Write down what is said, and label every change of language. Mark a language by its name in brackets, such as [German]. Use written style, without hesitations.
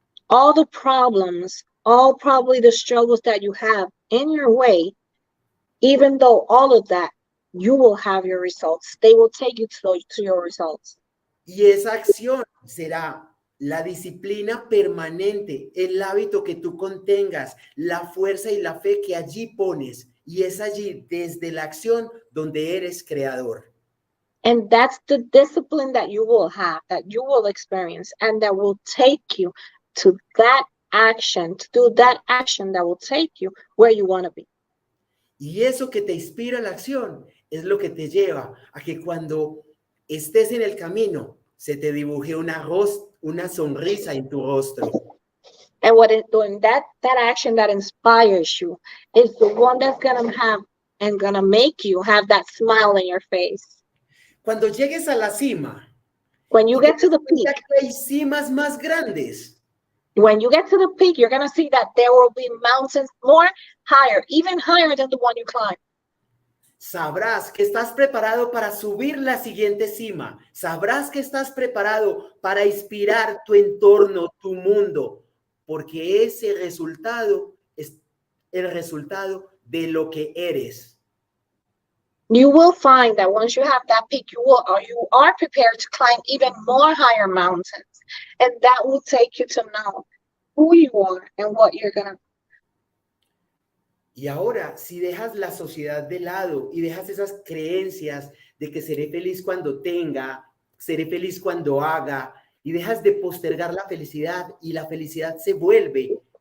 [English] All the problems, all probably the struggles that you have in your way, even though all of that, you will have your results. They will take you to your results. [Spanish] Y esa acción será la disciplina permanente, el hábito que tú contengas, la fuerza y la fe que allí pones. Y es allí, desde la acción, donde eres creador. [English] And that's the discipline that you will have, that you will experience, and that will take you to that action, to do that action that will take you where you want to be. [Spanish] Y eso que te inspira la acción es lo que te lleva a que cuando estés en el camino, se te dibuje una sonrisa en tu rostro. [English] And when that action that inspires you is the one that's gonna have and gonna make you have that smile in your face. [Spanish] Cuando llegues a la cima, [English] when you get to the peak, [Spanish] hay cimas más grandes. [English] When you get to the peak, you're gonna see that there will be mountains more higher, even higher than the one you climb. [Spanish] sabrás que estás preparado para subir la siguiente cima. Sabrás que estás preparado para inspirar tu entorno, tu mundo, porque ese resultado es el resultado de lo que eres. [English] You will find that once you have that peak, you are prepared to climb even more higher mountains. And that will take you to know who you are and what you're going to. [Spanish] Y ahora, si dejas la sociedad de lado y dejas esas creencias de que seré feliz cuando tenga, seré feliz cuando haga, y dejas de postergar la felicidad y la felicidad se vuelve.